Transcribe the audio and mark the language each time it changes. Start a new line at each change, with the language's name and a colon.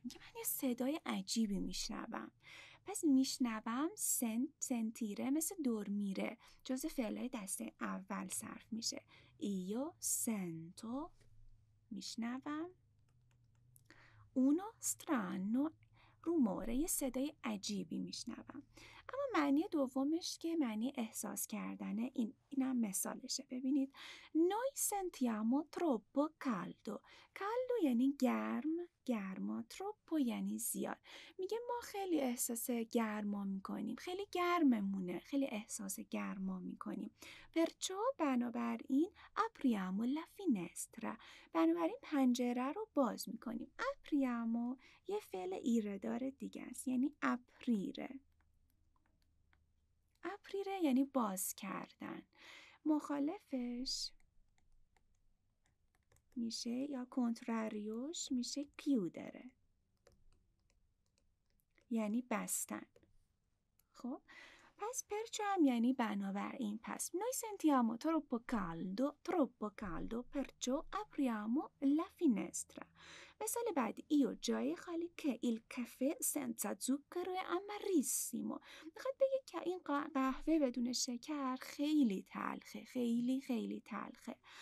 Persian: میگه من یه صدای عجیبی میشنوم. پس میشنوم سنتیره مثل دورمیره، جز فعلای دسته اول صرف میشه. ایو سنتو میشنوم، اونو سترانو روموره یه صدای عجیبی میشنوم. اما معنی دومش که معنی احساس کردنه، اینم مثالشه. ببینید
Italian: noi sentiamo troppo caldo.
Persian: caldo یعنی گرم، گرما. troppo یعنی زیاد. میگه ما خیلی احساس گرما میکنیم، خیلی گرممونه، خیلی احساس گرما میکنیم.
Italian: perciò
Persian: بنابراین
Italian: apriamo la finestra.
Persian: بنابراین پنجره رو باز میکنیم. apriamo یه فعل ایردار دیگه است، یعنی اپریره. اپریره یعنی باز کردن. مخالفش میشه یا کنتراریوش میشه کیودره، یعنی بستن. خب پس پرچو هم یعنی بنابراین. پس
Italian: noi sentiamo troppo caldo perciò apriamo la finestra.
Persian: مثال بعدی ایو جای خالی که
Italian: il caffè senza zucchero è amarissimo.
Persian: میخواد بگه که این قهوه بدون شکر خیلی تلخه، خیلی خیلی تلخه.